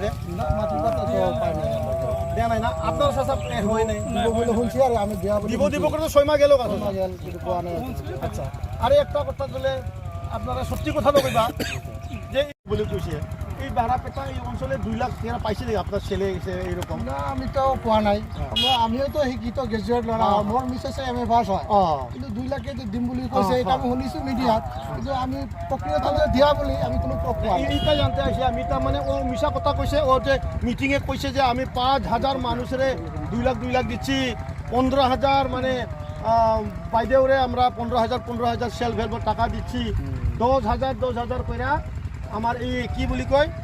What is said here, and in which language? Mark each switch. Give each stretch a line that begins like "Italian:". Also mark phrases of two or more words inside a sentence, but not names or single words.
Bangla: মাটির পাত্তা দেয়া নাই না আপনার চাচা হয় নাই শুনছি। আর আমি দিব করে 6 মাস গেল। আচ্ছা, আর একটা কথা বলে আপনারা সত্যি কথা কইবা যে বলে কইছে এই বারাপেটা এই অঞ্চলে 2 লাখ টাকা পাইছে নাকি আপনার ছেলে এইরকম?
Assamese: না, আমি তো পোৱা নাই। আমিও তো শিক্ষিত গ্ৰেজুৱেট ল'ৰা, মোৰ মিছেছে MA পাছ হয়, কিন্তু 2 লাখ দিম বুলি কৈছে। এটা আমি শুনিছোঁ মিডিয়াত, কিন্তু আমি প্ৰক্ৰিয়াটো দিয়া বুলি আমি কোনো পোৱা নাই।
Bangla: এইটা জানতে আসি আমি, তার মানে ও মিছা কথা কইছে। ও যে মিটিংয়ে কইছে যে আমি 5,000 মানুষের 2 লাখ দিচ্ছি, 15,000 মানে বাইদেউরে আমরা 15,000
English: self help
Bangla: টাকা দিচ্ছি, 10,000 কইরা আমার এই কি বলি কয়